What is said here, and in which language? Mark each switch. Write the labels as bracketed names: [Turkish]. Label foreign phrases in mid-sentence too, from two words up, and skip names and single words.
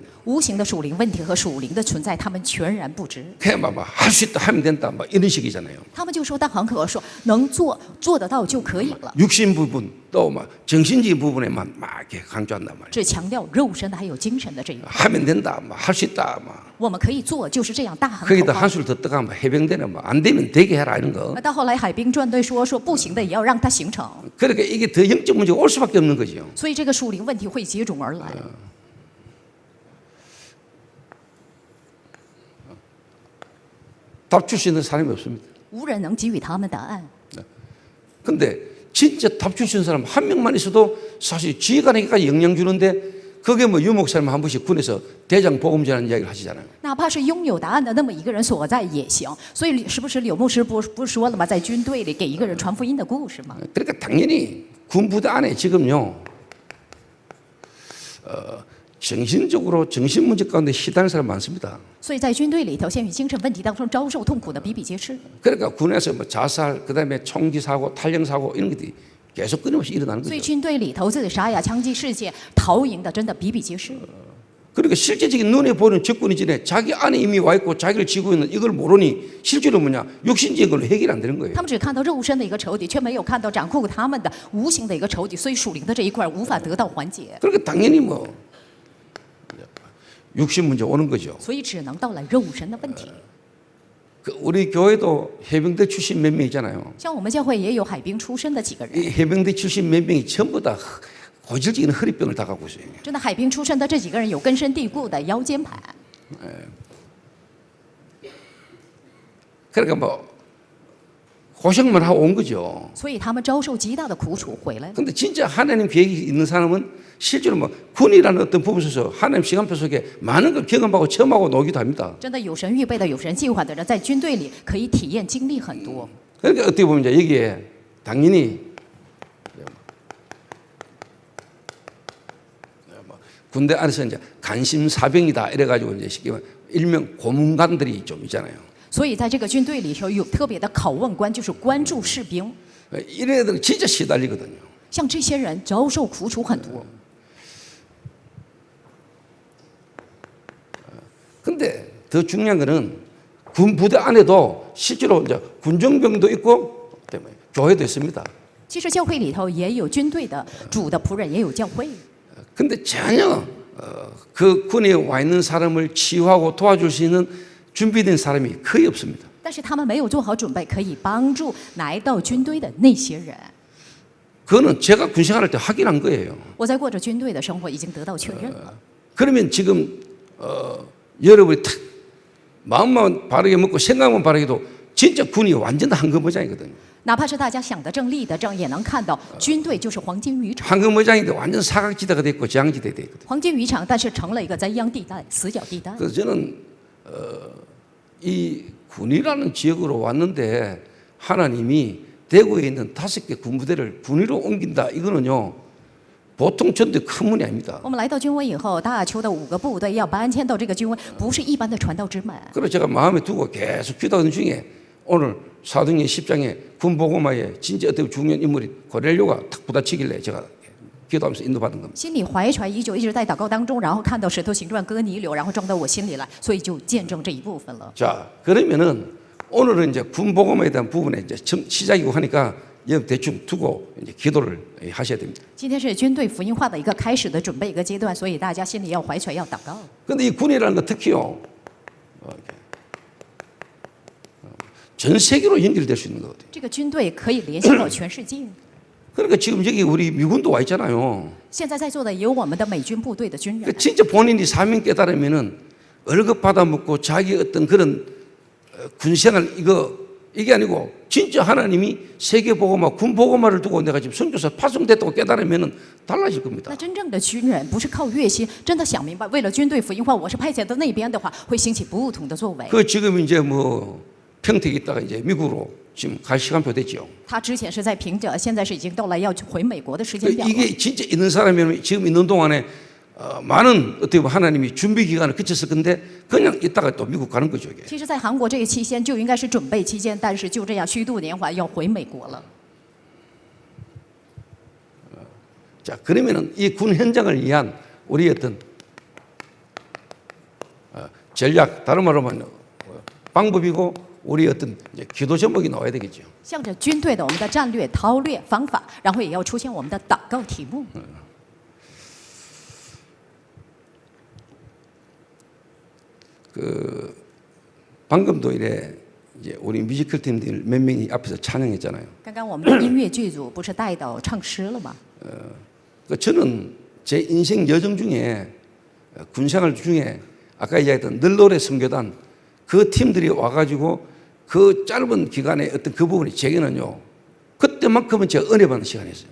[Chinese] 无形的属灵问题和属灵的存在，他们全然不知。 [Korean] 그냥 할 수 있다 하면 된다 막 이런 식이잖아요. [Chinese] 他们就说大行可说，能做得到就可以了。 [Korean] 육신 부분 또 막 정신적인 부분에만 막 이렇게 강조한단 말이에요. [Chinese] 只强调肉身的还有精神的这一块。 [Korean] 하면 된다, 막 할 수 있다, 막 [Chinese] 我们可以做，就是这样大喊口 [Korean] 거기다 [Chinese] 号。 [Korean] 한술 더 떠가면 해병대는 뭐 안 되면 되게 해라 이런 거. [Chinese] 到后来海兵战队说不行的也要让它形成， [Korean] 그러니까 이게 더 영적 문제가 올 수밖에 없는 거죠. [Chinese] 所以这个属灵问题会接踵而来。 [Korean] 답 줄 수 있는 사람이 없습니다. [Chinese] 无人能给予他们答案。 [Korean] 근데 진짜 답 줄 수 있는 사람 한 명만 있어도 사실 지휘관에게까지 영향 주는데 그게 뭐 유목사님 한 번씩 군에서 대장 복음제라는 이야기를 하시잖아요. [Chinese] 哪怕是拥有答案的那么一个人所在也行。所以是不是柳牧师不说了吗？在军队里给一个人传福音的故事吗？ [Korean] 그러니까 당연히 군부대 안에 지금요 정신적으로 정신 문제 가운데 시달리는 사람 많습니다. [Chinese] 所以在军队里头，陷于精神问题当中遭受痛苦的比比皆是。 [Korean] 그러니까 군에서 뭐 자살, 그다음에 총기 사고, 탈영 사고 이런 것들이 계속 끊임없이 일어나는 [Chinese] 所以 [Korean] 거죠. [Chinese] 军队里头自己杀呀、枪击事件、逃营的真的比比皆是。 [Korean] 그러니까 실제적인 눈에 보이는 적군이 전에 자기 안에 이미 와 있고 자기를 지고 있는 이걸 모르니 실제로 뭐냐 육신적인 걸로 해결이 안 되는 거예요. [Chinese] 他们只看到肉身的一个仇敌，却没有看到掌控他们的无形的一个仇敌，所以属灵的这一块无法得到缓解， [Korean] 그러니까 당연히 뭐 육신 문제 오는 거죠. [Chinese] 所以只能到了肉身的问题。 [Korean] 그 우리 교회도 해병대 출신 몇 명 있잖아요. [Chinese] 像我们教会也有海兵出身的几个人， [Korean] 이 해병대 출신 몇 명이 전부 다 고질적인 허리병을 다 갖고 있어요. [Chinese] 真的海兵出身的这几个人有根深蒂固的腰间盘， [Korean] 그러니까 뭐 고생만 하고 온 거죠. [Chinese] 所以他们遭受极大的苦楚回来了。 [Korean] 근데 진짜 하나님 계획이 있는 사람은 실제로 뭐 군이라는 어떤 부분 속에서 하나님 시간표 속에 많은 걸 경험하고 체험하고 노기도 합니다. [Chinese] 真的有神预备的、有神计划的人，在军队里可以体验经历很多。 [Korean] 그러니까 어떻게 보면 이제 여기에 당연히 군대 안에서 이제 간심사병이다 이래가지고 이제 쉽게 말하면 일명 고문관들이 좀 있잖아요. [Chinese] 所以在这个军队里头有特别的拷问官，就是关注士兵。 [Korean] 이런 애들은 진짜 시달리거든요. [Chinese] 像这些人遭受苦楚很多， [Korean] 근데 더 중요한 거는 군 부대 안에도 실제로 이제 군정병도 있고 때문에 교회도 있습니다. [Chinese] 其实教会里头也有军队的主的仆人，也有教会。 [Korean] 근데 전혀 그 군에 와 있는 사람을 치유하고 도와줄 수 있는 준비된 사람이 거의 없습니다. [Chinese] 但是他们没有做好准备，可以帮助来到军队的那些人。 [Korean] 그거는 제가 군 생활할 때 확인한 거예요. [Chinese] 我在过着军队的生活，已经得到确认了。 [Korean] 그러면 지금 여러분이 탁 마음만 바르게 먹고 생각만 바르게 해도 진짜 군이 완전 황금어장이거든요. [Chinese] 哪怕是大家想得正、立得正，也能看到军队就是黄金渔场。 [Korean] 황금어장인데 완전 사각지대가 됐고 재앙지대가 됐거든요. [Chinese] 黄金渔场，但是成了一个灾殃地带、死角地带。 [Korean] 그래서 저는 이 군이라는 지역으로 왔는데 하나님이 대구에 있는 5개 군부대를 군위로 옮긴다. 이거는요 보통 전도의 큰 문이 아닙니다. [Chinese] 我们来到军委以后，大邱的5个部队要搬迁到这个军委，不是一般的传道之门。 [Korean] 그래서 제가 마음에 두고 계속 기도하는 중에 오늘 사도행전 10장에 군복음화에 진짜 어떤 중요한 인물이 고넬료가 탁 부딪히길래 제가 기도하면서 인도받은 겁니다. [Chinese] 心里怀揣已久，一直在祷告当中，然后看到使徒行传哥尼流，然后装到我心里来，所以就见证这一部分了。 [Korean] 자, 그러면은 오늘은 이제 군복음화에 대한 부분에 이제 시작이고 하니까 여러분 대충 두고 이제 기도를 하셔야 됩니다. [Chinese] 今天是军队福音化的一个开始的准备一个阶段，所以大家心里要怀揣，要祷告。 [Korean] 근데 이 군이라는 거 특히요, 전 세계로 연결될 수 있는 거거든요. [Chinese] 这个军队可以联系到全世界。 [Korean] 그러니까 지금 여기 우리 미군도 와 있잖아요. [Chinese] 现在在座的也有我们的美军部队的军人 [Korean] 그러니까 ， 진짜 본인이 사명 깨달으면은 월급 받아 먹고 자기 어떤 그런 군생활 이게 아니고 진짜 하나님이 세계 복음화, 군 복음화를 두고 내가 지금 선교사 파송됐다고 깨달으면은 달라질 겁니다. [Chinese] 那真正的军人不是靠月薪，真的想明白，为了军队福音化，我是派遣到那边的话，会兴起不同的作为。 [Korean] 그 지금 이제 뭐 평택에 있다가 이제 미국으로 지금 갈 시간표 됐죠. [Chinese] 他之前是在平者，现在是已经到了要回美国的时间表了。 [Korean] 이게 진짜 있는 사람이면 지금 있는 동안에 많은 어떻게 보면 하나님이 준비 기간을 거쳤을 건데 그냥 있다가 또 미국 가는 거죠 이게. [Chinese] 其实，在韩国这个期间就应该是准备期间，但是就这样虚度年华，要回美国了。 [Korean] 자, 그러면은 이 군 현장을 위한 우리 어떤 전략, 다른 말로 하면 방법이고 우리 어떤 이제 기도 제목이 나와야 되겠죠. [Chinese] 向着军队的我们的战略、韬略、方法，然后也要出现我们的祷告题目。 [Korean] 방금도 이래 이제 우리 뮤지컬 팀들 몇 명이 앞에서 찬양했잖아요. [Chinese] 刚刚我们的音乐剧组不是带到唱诗了吗？ [Korean] 저는 제 인생 여정 중에 군생활 중에 아까 이야기했던 늘노래 선교단 그 팀들이 와가지고 그 짧은 기간에 어떤 그 부분이 제게는요 그때만큼은 제가 은혜 받는 시간이었어요.